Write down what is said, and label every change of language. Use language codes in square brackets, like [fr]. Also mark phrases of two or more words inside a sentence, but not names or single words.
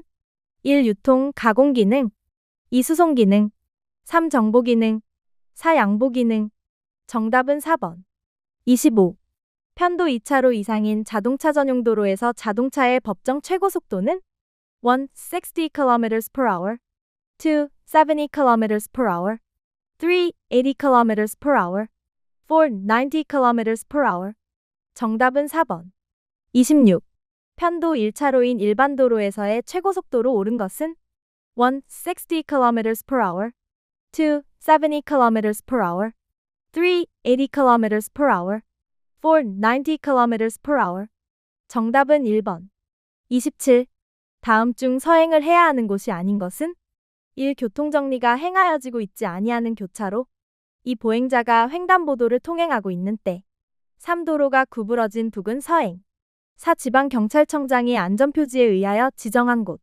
[ko] 1. 유통, 가공 기능. 2. 수송 기능. 3. 정보 기능. 4. 양보 기능. 정답은 4번. 25. 편도 2차로 이상인 자동차 전용 도로에서 자동차의 법정 최고 속도는? 1. 60 km/h. 2. 70 km/h. 3. 80 km/h. [en] for 90 kilometers per hour. [ko] 정답은 4번. 26. 편도 1차로인 일반 도로에서의 최고 속도로 오른 것은 1. [en] 60 kilometers per hour 2. 70 kilometers per hour 3. 80 kilometers per hour 4. 90 kilometers per hour. [ko] 정답은 1번. 27. 다음 중 서행을 해야 하는 곳이 아닌 것은 1. 교통정리가 행하여지고 있지 아니하는 교차로 2. 보행자가 횡단보도를 통행하고 있는 때 3. 도로가 구부러진 부근 서행 4. 지방경찰청장이 안전표지에 의하여 지정한 곳.